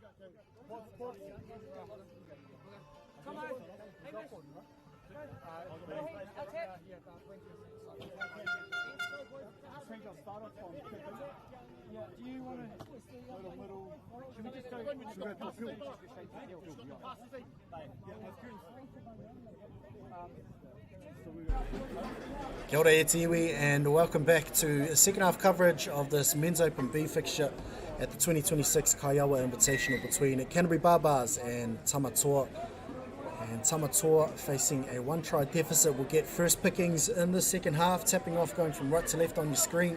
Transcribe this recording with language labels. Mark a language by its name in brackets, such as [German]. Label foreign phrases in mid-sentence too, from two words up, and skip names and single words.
[English] Come on. Do you want to middle? Should we just go? [Māori] Kia ora e tiwi, [English] and welcome back to second half coverage of this Men's Open B fixture at the 2026 Kaiawa Invitational between Canterbury Barbars and Tamatoa. And Tamatoa, facing a 1-try deficit, will get first pickings in the second half, tapping off, going from right to left on your screen.